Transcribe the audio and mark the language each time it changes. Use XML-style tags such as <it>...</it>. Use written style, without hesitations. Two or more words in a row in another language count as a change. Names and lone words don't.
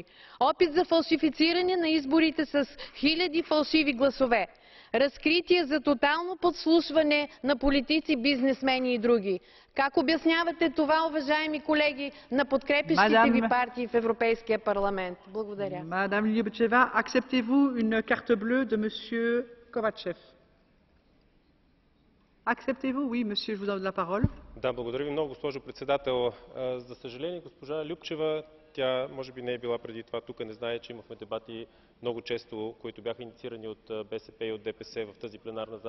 <bg>Опит за фалшифициране на изборите с хиляди фалшиви гласове. Разкритие за тотално подслушване на политици, бизнесмени и други. Как обяснявате това, уважаеми колеги, на подкрепящите ви партии в Европейския парламент? Благодаря.</bg> <fr>Madame Любчева, acceptez-vous une carte bleue de Monsieur Kovachev? Acceptez-vous? Oui, monsieur, je vous donne la parole.</fr> <bg>Да, благодаря ви много, госпожо председател. За съжаление, госпожа Любчева, тя може би не е била преди това тук, не знае, че имахме дебати много често, които бяха инициирани от БСП и от ДПС в тази пленарна зала.</bg>